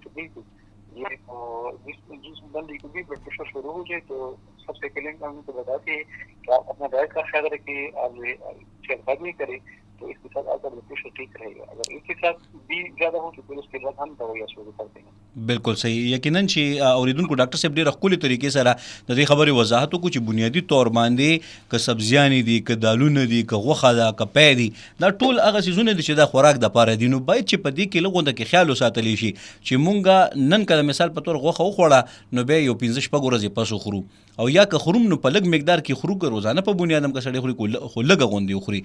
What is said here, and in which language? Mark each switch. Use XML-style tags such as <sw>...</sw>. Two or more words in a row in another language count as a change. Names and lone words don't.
<ur>تو بالکل یہ جس بندے کو بھی</ur> <en>blood pressure</en> <ur>شروع ہو جائے تو سب سے پہلے ہم ان کو بتاتے ہیں کہ آپ اپنا ڈائٹ کا خیال رکھیں، آپ چہل قدمی کریں تو اس کے ساتھ آپ کا</ur> <en>blood pressure</en> <ur>ٹھیک رہے گا. اگر اس کے ساتھ بھی زیادہ ہو تو پھر اس کے بعد ہم دوائیاں شروع کرتے ہیں. بالکل صحیح.</ur> <ps>یقیناً چې اوریدونکو ډاکټر صاحب ډېره ښکلې طریقې سره د دې خبرې وضاحت وکړو چې بنیادي طور باندې که سبزیانې دي، که دالونه دي، که غوښه ده، که پی دي، دا ټول هغه څیزونه دي چې دا خوراک دپاره دي. نو باید چې په دې کې لږ غونده کې خیال وساتلی شي چې مونږ نن که د مثال په تور غوښه وخوړه نو بیا یو 15-16 ورځې پس وخورو، او یا که خروم نو په لږ مقدار کې خورو، که روزانه په بنیاد هم که سړی خوري خو لږه غوندې وخوري.</ps>